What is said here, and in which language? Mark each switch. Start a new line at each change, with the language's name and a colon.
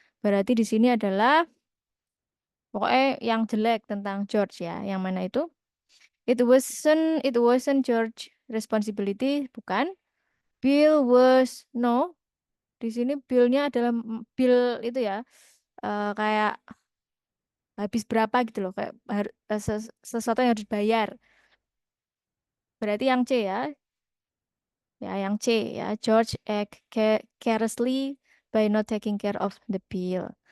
Indonesian: Berarti di sini adalah pokoknya yang jelek tentang George ya. Yang mana itu?
English: It wasn't George responsibility,
Indonesian: bukan.
English: Bill was no.
Indonesian: Di sini bill-nya adalah bill itu ya. Kayak habis berapa gitu loh, kayak sesuatu yang harus dibayar. Berarti yang C ya. Ya, yang C ya.
English: George act carelessly by not taking care of the bill.